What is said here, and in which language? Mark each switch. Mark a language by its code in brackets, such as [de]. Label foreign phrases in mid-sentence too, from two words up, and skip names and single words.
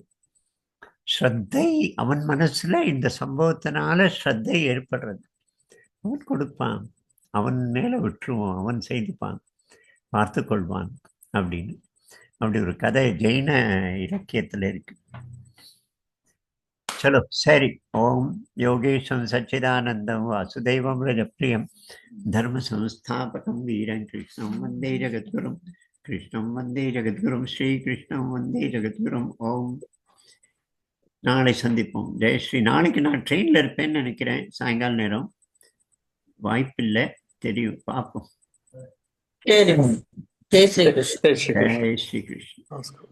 [ta] ஸ்ரத்தை அவன் மனசுல இந்த சம்பவத்தினால ஸ்ரத்தை ஏற்படுறது. அவன் கொடுப்பான், அவன் மேல விட்டுருவான், அவன் செய்துப்பான், பார்த்து கொள்வான் அப்படின்னு. அப்படி ஒரு கதை ஜெயின இலக்கியத்துல இருக்கு. [sa] चलो सरी ओम योगेशं सच्चिदानंदं वासुदेवं रजप्रियं धर्म संस्थापकं वीरं कृष्णं वंदे जगद्गुरुं श्री कृष्णं वंदे जगद्गुरुं ओम [ta] நாளை சந்திப்போம். ஜெயஸ்ரீ. நாளைக்கு நான் ட்ரெயினில் இருப்பேன்னு நினைக்கிறேன், சாயங்கால நேரம். வாய்ப்பில்லை, தெரியும், பார்ப்போம். ஜெய் ஸ்ரீ கிருஷ்ண. ஜெய் ஸ்ரீ கிருஷ்ணன்.